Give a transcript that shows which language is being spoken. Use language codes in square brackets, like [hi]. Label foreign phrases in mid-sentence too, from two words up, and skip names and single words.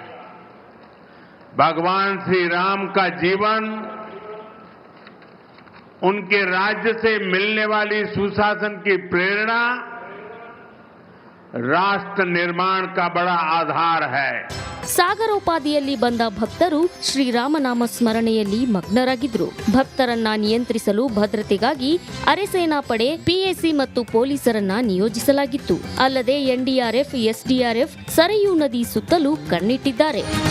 [hi] भगवान श्री राम का जीवन, उनके राज्य से मिलने वाली सुशासन की प्रेरणा राष्ट्र निर्माण का बड़ा आधार है. [kn] ಸಾಗರೋಪಾದಿಯಲ್ಲಿ ಬಂದ ಭಕ್ತರು ಶ್ರೀರಾಮನಾಮ ಸ್ಮರಣೆಯಲ್ಲಿ ಮಗ್ನರಾಗಿದ್ರು. ಭಕ್ತರನ್ನ ನಿಯಂತ್ರಿಸಲು ಭದ್ರತೆಗಾಗಿ ಅರೆಸೇನಾ ಪಡೆ, ಪಿಎಸಿ ಮತ್ತು ಪೊಲೀಸರನ್ನ ನಿಯೋಜಿಸಲಾಗಿತ್ತು. ಅಲ್ಲದೆ ಎನ್ಡಿಆರ್ಎಫ್, ಎಸ್ಡಿಆರ್ಎಫ್ ಸರಯೂ ನದಿ ಸುತ್ತಲೂ ಕಣ್ಣಿಟ್ಟಿದ್ದಾರೆ.